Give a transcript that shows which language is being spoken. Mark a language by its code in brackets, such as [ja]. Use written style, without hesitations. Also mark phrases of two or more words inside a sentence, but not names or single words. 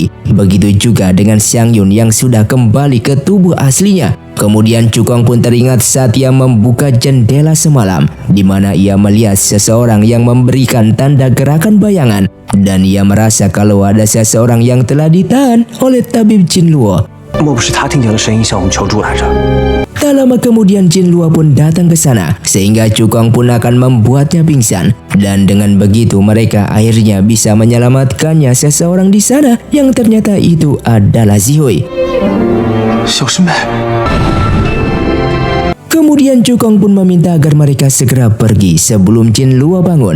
[id] Begitu juga dengan Xiang Yun yang sudah kembali ke tubuh aslinya. Kemudian Cukong pun teringat saat ia membuka jendela semalam, di mana ia melihat seseorang yang memberikan tanda gerakan bayangan. Dan ia merasa kalau ada seseorang yang telah ditahan oleh tabib Jin Luo. [zh] 莫不是他听见了声音向我们求助来着？ [id] Tak lama kemudian Jin Luo pun datang ke sana sehingga Cukong pun akan membuatnya pingsan. Dan dengan begitu mereka akhirnya bisa menyelamatkannya seseorang di sana yang ternyata itu adalah Zihui. [zh] 小师妹， [id] Kemudian Cukong pun meminta agar mereka segera pergi sebelum Jin Luo bangun.